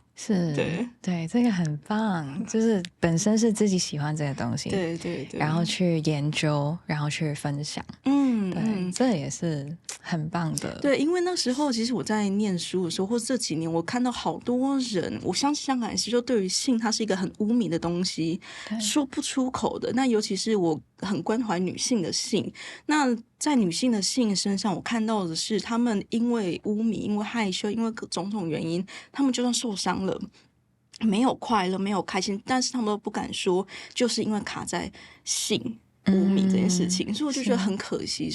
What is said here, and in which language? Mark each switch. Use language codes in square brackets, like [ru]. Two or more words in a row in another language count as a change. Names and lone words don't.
[zh] 是，對，這個很棒，就是本身是自己喜歡這個東西，對，然後去研究，然後去分享，對，這也是很棒的。對，因為那時候其實我在念書的時候，或者這幾年，我看到好多人，我相信香港人其實就對於性，它是一個很污名的東西，說不出口的。那尤其是我很關懷女性的性，那在女性的性身上，我看到的是，她們因為污名、因為害羞、因為種種原因，她們就算受傷了，沒有快樂、沒有開心，但是他們都不敢說，就是因為卡在性污名這件事情，所以我就覺得很可惜。